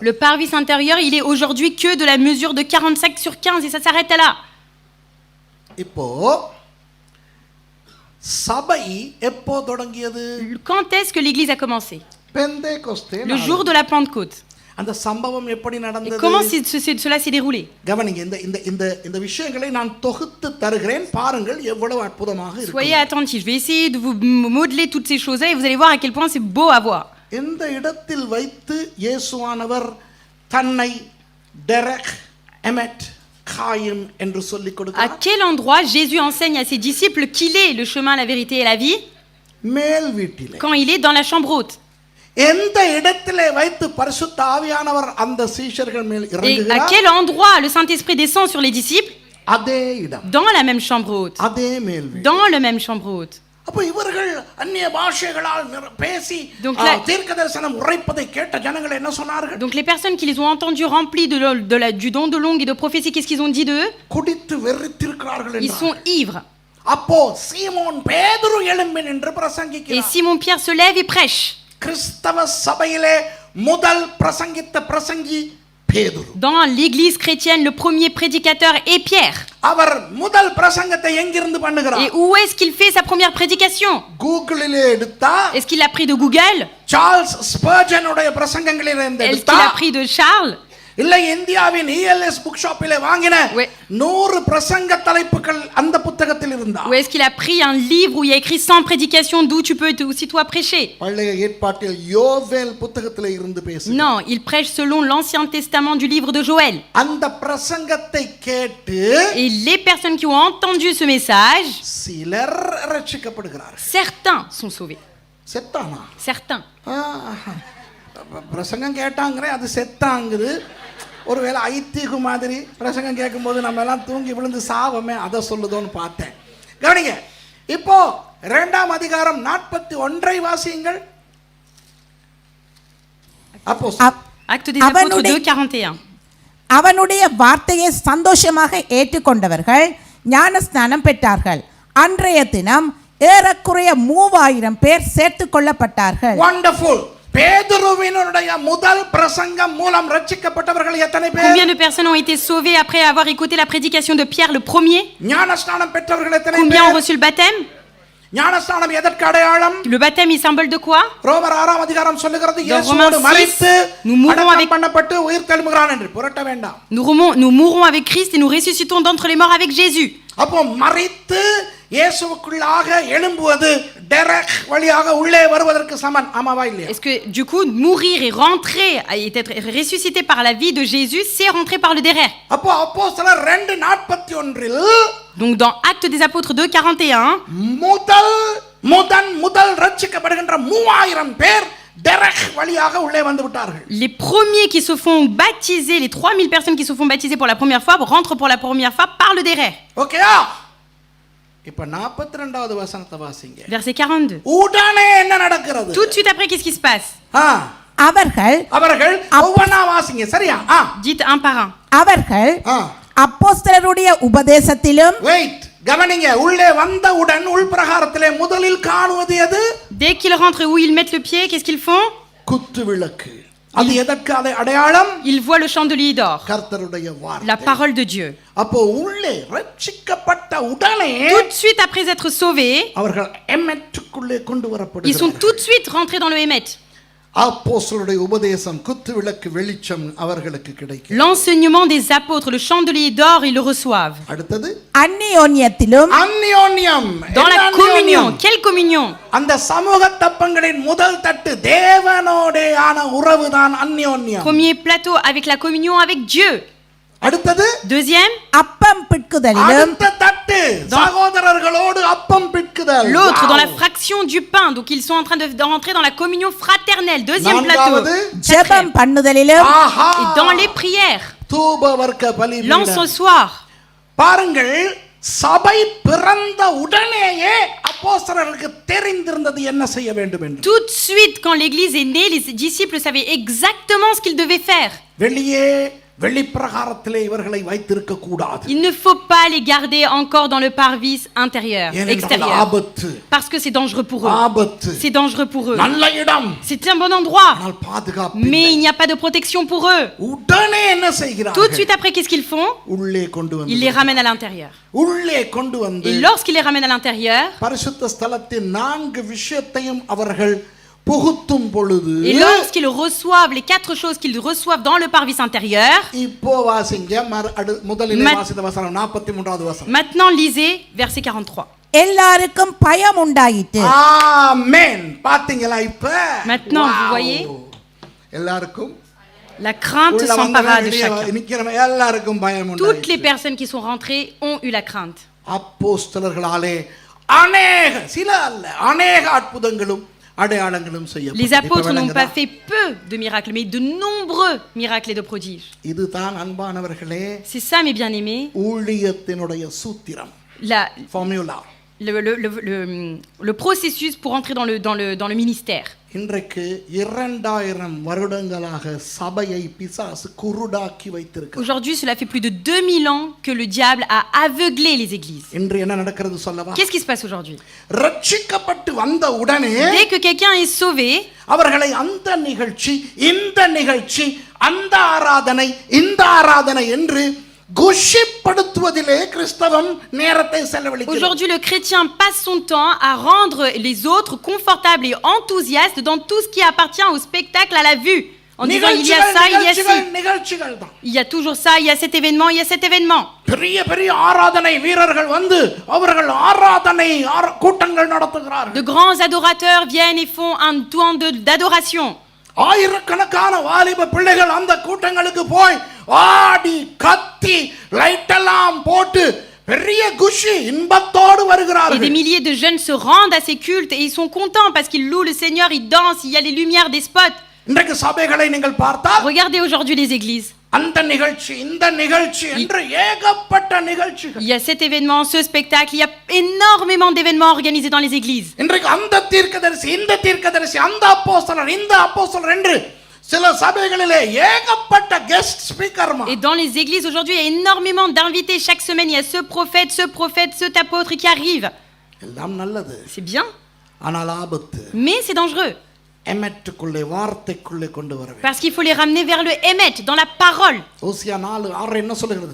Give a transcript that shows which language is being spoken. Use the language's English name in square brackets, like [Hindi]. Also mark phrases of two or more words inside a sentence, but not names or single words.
[French] Le parvis intérieur, il est aujourd'hui que de la mesure de 45 sur 15 et ça s'arrête là. [Tamil] இப்போ சபை எப்போ தொடங்கியது? [French] Quand est-ce que l'église a commencé? [Tamil] பெந்தேகோஸ்தே [French] Le jour de la Pentecôte. [Tamil] அந்த சம்பவம் எப்படி [French] Et [Tamil] நடந்தது? [French] comment cela s'est déroulé? [Tamil] கவனிங்க, இந்த விஷயங்களை நான் தொகுத்து தருகிறேன், பாருங்கள் எவ்வளவு அற்புதமாக இருக்கு. [French] Soyez attentifs, je vais essayer de vous modeler toutes ces choses-là et vous allez voir à quel point c'est beau à voir. [Tamil] இந்த இடத்தில் வைத்து இயேசுவானவர் தன்னை [Hebrew] דרך, אמת, חיים [Tamil] என்று சொல்லிக் [French] À [Tamil] கொடுக்கிறார். [French] quel endroit Jésus enseigne à ses disciples qu'il est le chemin, la vérité et la vie? [Tamil] மேல் வீட்டிலே. [French] Quand il est dans la chambre haute. [Tamil] எந்த இடத்திலே வைத்து பரிசுத்த ஆவியானவர் அந்த சீஷர்கள் மேல் [French] Et à [Tamil] இறங்குகிறார்? [French] quel endroit le Saint-Esprit descend sur les disciples? [Tamil] அதே இடம், [French] dans la même chambre haute, [Tamil] அதே மேல் வீடு. [French] dans le même chambre haute. [Tamil] அப்ப இவர்கள் அந்நிய பாஷைகளால் பேசி [French] Donc la- [Tamil] தீர்க்கதரிசனம் உரைப்பதை கேட்ட ஜனங்கள் என்ன சொன்னார்கள்? [French] Donc les personnes qui les ont entendus remplis du don de langue et de prophétie, qu'est-ce qu'ils ont dit d'eux? [Tamil] குடித்து வெறித்திருக்கிறார்கள் [French] Ils sont [Tamil] என்றார்கள். [French] ivres. [Tamil] அப்போ சீமோன் பேதுரு எழும்பி நின்று [French] Et [Tamil] பிரசங்கிக்கிறார். [French] Simon Pierre se lève et prêche. [Tamil] கிறிஸ்தவ சபையிலே முதல் பிரசங்கித்த பிரசங்கி பேதுரு. [French] Dans l'église chrétienne, le premier prédicateur est Pierre. [Tamil] அவர் முதல் பிரசங்கத்தை எங்கிருந்து பண்ணுகிறார்? [French] Et où est-ce qu'il fait sa première prédication? [Tamil] கூகுளிலே எடுத்தா, [French] Est-ce qu'il a pris de Google? [Tamil] சார்ல்ஸ் ஸ்பர்ஜனுடைய பிரசங்கங்களிலிருந்து [French] Est-ce [Tamil] எடுத்தா, [French] qu'il a pris de Charles? [Tamil] இல்லை இந்தியாவின் ELS [English] book shop [Tamil] வாங்கின [French] Ouais. [Tamil] 100 பிரசங்க தலைப்புகள் அந்த புத்தகத்தில் இருந்தா. [French] Ou est-ce qu'il a pris un livre où il y a écrit 100 prédications d'où tu peux aussi toi prêcher? [Tamil] பழைய ஏற்பாட்டில் யோவேல் புத்தகத்திலே இருந்து பேசு. [French] Non, il prêche selon l'Ancien Testament du livre de Joël. [Tamil] அந்த பிரசங்கத்தை கேட்டு [French] Et les personnes qui ont entendu ce message, [Tamil] சிலர் ரட்சிக்கப்படுகிறார்கள். [French] certains sont sauvés. [Tamil] செத்தானா? [French] Certains. [Tamil] பிரசங்கம் கேட்டாங்கிறே அது செத்தாங்குது. ஒருவேளை ஐத்திகு மாதிரி பிரசங்கம் கேட்கும்போது நம்ம எல்லாம் தூங்கி விழுந்து சாவமே அதை சொல்லுதோன்னு பார்த்தேன். கவனிங்க, இப்போ 2ஆம் அதிகாரம் 41 வாசியுங்கள். அப்போ [French] Acte des Apôtres 2:41. [Tamil] அவனுடைய வார்த்தையை சந்தோஷமாக ஏற்றுக்கொண்டவர்கள் ஞானஸ்நானம் பெற்றார்கள். அன்றைய தினம் ஏறக்குறைய 3000 பேர் சேர்த்துக் கொள்ளப்பட்டார்கள். வண்டர்ஃபுல். பேதுருவினுடைய முதல் பிரசங்கம் மூலம் ரட்சிக்கப்பட்டவர்கள் எத்தனை பேர்? [French] Combien de personnes ont été sauvées après avoir écouté la prédication de Pierre le premier? [Tamil] ஞானஸ்நானம் பெற்றவர்கள் எத்தனை [French] Combien ont [Tamil] பேர்? [French] reçu le baptême? [Tamil] ஞானஸ்நானம் எதற்கு அடையாளம்? [French] Le baptême est symbole de quoi? [Tamil] ரோமர் 6ஆம் அதிகாரம் சொல்லுகிறது [French] Dans [Tamil] இயேசுவோடு [French] Romains 6, [Tamil] மரித்து [French] nous mourons [Tamil] அடக்கம் [French] avec- [Tamil] பண்ணப்பட்டு உயிர் தெழுகிறான் என்று புரட்ட வேண்டாம். [French] Nous mourrons avec Christ et nous ressuscitons d'entre les morts avec Jésus. [Tamil] அப்போ மரித்து இயேசுவுக்குள்ளாக எழும்புவது டெரக் வழியாக உள்ளே வருவதற்கு சமன். ஆமாவா இல்லையா? [French] Est-ce que du coup mourir et rentrer et être ressuscité par la vie de Jésus, c'est rentrer par le derrière? [Tamil] அப்போ அப்போஸ்தலர் 2:41 [French] Donc dans Acte des Apôtres 2:41, [Tamil] முதல் ரட்சிக்கப்படுகின்ற 3000 பேர் டெரக் வழியாக உள்ளே வந்து விட்டார்கள். [French] les premiers qui se font baptiser, les 3000 personnes qui se font baptiser pour la première fois, rentrent pour la première fois par le derrière. [Tamil] ஓகேயா? இப்ப 42வது வசனத்தை வாசிங்க. [French] Verset 42. [Tamil] உடனே என்ன நடக்கிறது? [French] Tout de suite après, qu'est-ce qui se passe? [Tamil] அவர்கள் ஒவ்வொன்னா வாசிங்க. சரியா? [French] Dites un par un. [Tamil] அவர்கள் அப்போஸ்தலருடைய உபதேசத்திலும் வெயிட், கவனிங்க. உள்ளே வந்தவுடன் உள்பிரகாரத்திலே முதலில் காணுவது எது? [French] Dès qu'ils rentrent et où ils mettent le pied, qu'est-ce qu'ils font? [Tamil] குத்து விளக்கு. அது எதற்கு அடையாளம்? [French] Ils voient le chandelier d'or, [Tamil] கர்த்தருடைய வார்த்தை. [French] la parole de Dieu. [Tamil] அப்போ உள்ளே ரட்சிக்கப்பட்ட உடனே [French] Tout de suite après être sauvés, [Tamil] அவர்கள் எம்மெட்டுக்குள்ளே கொண்டு [French] ils sont [Tamil] வரப்படுகிறார்கள். [French] tout de suite rentrés dans le Hémet. [Tamil] அப்போஸ்தலருடைய உபதேசம், குத்து விளக்கு, வெளிச்சம் அவர்களுக்கு கிடைக்கும். [French] L'enseignement des apôtres, le chandelier d'or, ils le reçoivent. [Tamil] அடுத்தது அந்நியோன்யத்திலும் அந்நியோன்யம். [French] Dans la [Tamil] என்ன [French] communion. [Tamil] அந்நியோன்யம்? [French] Quelle communion? [Tamil] அந்த சமூக தப்பங்களின் முதல் தட்டு தேவனோடேயான உறவுதான் அந்நியோன்யம். [French] Premier plateau avec la communion avec Dieu. [Tamil] அடுத்தது [French] Deuxième, [Tamil] அப்பம் பிட்குதலிலும் அடுத்த தட்டு சகோதரர்களோடு அப்பம் பிட்குதல். [French] l'autre dans la Wow. fraction du pain. Donc ils sont en train de rentrer dans la communion fraternelle. Deuxième [Tamil] நான்காவது [French] plateau. [Tamil] ஜெபம் [French] Quatrième. [Tamil] பண்ணுதலிலும் ஆஹா. [French] Et dans les prières, [Tamil] தூப வர்க்க பலிபீடம். [French] l'encensoir. [Tamil] பாருங்கள், சபை பிறந்த உடனேயே அப்போஸ்தலர்களுக்கு தெரிந்திருந்தது என்ன செய்ய வேண்டும் என்று. [French] Tout de suite, quand l'église est née, les disciples savaient exactement ce qu'ils devaient faire. [Tamil] வெளியே வெளிப்பிரகாரத்திலே இவர்களை வைத்திருக்க கூடாது. [French] Il ne faut pas les garder encore dans le parvis intérieur, [Tamil] ஏனென்றால் [French] extérieur. [Tamil] ஆபத்து. [French] Parce que c'est dangereux pour eux. [Tamil] ஆபத்து. [French] C'est dangereux pour eux. [Tamil] நல்ல இடம். [French] C'est un bon endroit. [Tamil] ஆனால் பாதுகாப்பு [French] Mais [Tamil] இல்லை. [French] il n'y a pas de protection pour eux. [Tamil] உடனே என்ன [French] Tout de [Tamil] செய்கிறார்கள்? [French] suite après, qu'est-ce qu'ils font? [Tamil] உள்ளே கொண்டு வந்து [French] Ils les ramènent à l'intérieur. [Tamil] உள்ளே கொண்டு வந்து [French] Et lorsqu'ils les ramènent à l'intérieur, [Tamil] பரிசுத்த ஸ்தலத்தின் 4 விஷயத்தையும் அவர்கள் புகுத்தும் பொழுது [French] et lorsqu'ils reçoivent les 4 choses qu'ils reçoivent dans le parvis intérieur, [Tamil] இப்போ வாசிங்க முதலில் மத்- வாசித்த வசனம் 43வது வசனம். [French] maintenant lisez verset 43. [Tamil] எல்லாருக்கும் பயம் உண்டாயிற்று. ஆமென். பாத்தீங்களா இப்ப? [French] Maintenant, Wow. vous voyez? [Tamil] எல்லாருக்கும் [French] La crainte [Tamil] உள்ள [French] s'empara de [Tamil] வந்தவங்க [French] chacun. [Tamil] நிக்கிறவங்க எல்லாருக்கும் பயம் [French] Toutes les [Tamil] உண்டாயிற்று. [French] personnes qui sont rentrées ont eu la crainte. [Tamil] அப்போஸ்தலர்களாலே அநேக, சில அல்ல, அநேக அற்புதங்களும் அடையாளங்களும் [French] Les [Tamil] செய்யப்பட்டது. இப்ப [French] apôtres n'ont [Tamil] விளங்குதா? [French] pas fait peu de miracles, mais de nombreux miracles et de prodiges. [Tamil] இதுதான் அன்பானவர்களே [French] C'est ça, mes bien-aimés, [Tamil] ஊழியத்தினுடைய சூத்திரம், ஃபார்முலா. [French] le processus pour entrer dans le ministère. [Tamil] இன்றைக்கு 2000 வருடங்களாக சபையை பிசாசு குருடாக்கி வைத்திருக்கிறார். [French] Aujourd'hui, cela fait plus de 2000 ans que le diable a aveuglé les églises. [Tamil] இன்று என்ன நடக்கிறது சொல்லவா? [French] Qu'est-ce qui se passe aujourd'hui? [Tamil] ரட்சிக்கப்பட்டு வந்த உடனே [French] Dès que quelqu'un est sauvé, [Tamil] அவர்களை அந்த நிகழ்ச்சி, இந்த நிகழ்ச்சி, அந்த ஆராதனை, இந்த ஆராதனை என்று குஷிப்படுத்துவதிலே கிறிஸ்தவம் நேரத்தை செலவழிக்கிறது. [French] aujourd'hui le chrétien passe son temps à rendre les autres confortables et enthousiastes dans tout ce qui appartient au spectacle, à la vue, en disant il y a ça, il y a ci. [Tamil] நிகழ்ச்சிகள் தான். [French] Il y a toujours ça, il y a cet événement, il y a cet événement. [Tamil] பெரிய பெரிய ஆராதனை வீரர்கள் வந்து அவர்கள் ஆராதனை கூட்டங்கள் நடத்துகிறார்கள். [French] De grands adorateurs viennent et font un temps d'adoration. [Tamil] ஆயிரக்கணக்கான வாலிப பிள்ளைகள் அந்த கூட்டங்களுக்கு போய் ஆடி கத்தி லைட் எல்லாம் போட்டு பெரிய குஷி இன்பத்தோடு [French] Et [Tamil] வருகிறார்கள். [French] des milliers de jeunes se rendent à ces cultes et ils sont contents parce qu'ils louent le Seigneur, ils dansent, il y a les lumières des spots. [Tamil] இன்றைக்கு சபைகளை நீங்கள் பார்த்தால் [French] Regardez aujourd'hui les églises. [Tamil] அந்த நிகழ்ச்சி இந்த நிகழ்ச்சி என்று ஏகப்பட்ட நிகழ்ச்சிகள். [French] Il y a cet événement, ce spectacle, il y a énormément d'événements organisés dans les églises. [Tamil] இன்றைக்கு அந்த தீர்க்கதரிசி இந்த தீர்க்கதரிசி அந்த அப்போஸ்தலர் இந்த அப்போஸ்தலர் என்று சில சபைகளிலே ஏகப்பட்ட [English] guest speaker. [French] Et dans les églises aujourd'hui, il y a énormément d'invités. Chaque semaine, il y a ce prophète, cet apôtre qui arrive. [Tamil] எல்லாம் நல்லது, [French] C'est bien, [Tamil] ஆனால் ஆபத்து. [French] mais c'est dangereux. [Tamil] எமெட்டுக்குள்ளே வார்த்தைக்குள்ளே கொண்டு வர வேண்டும். [French] Parce qu'il faut les ramener vers le émet, dans la parole. [Tamil] ஓசியா 4:6 என்ன சொல்லுகிறது?